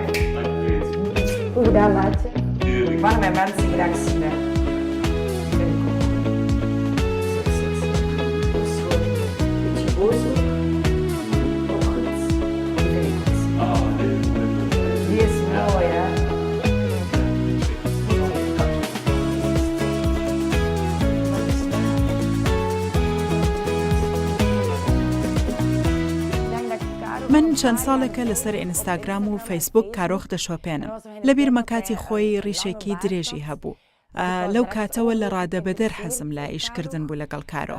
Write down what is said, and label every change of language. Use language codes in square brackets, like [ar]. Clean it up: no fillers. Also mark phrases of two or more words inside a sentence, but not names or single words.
[nl] Goed gedaan, maatje. Van mijn mensen graag zien. Beetje boos ook. Ook goed. Die vind ik goed. Die is mooi, hè. [ckb] من چەند ساڵێکە لەسەر ئینستاگرام و فەیسبوک کارۆخ دەشۆپێنم. لە بیرمە کاتی خۆی ڕیشێکی درێژی هەبوو. لەو کاتەوە لە ڕادەبەدەر حەزم لە ئیشکردن بوو لەگەڵ کارۆخ.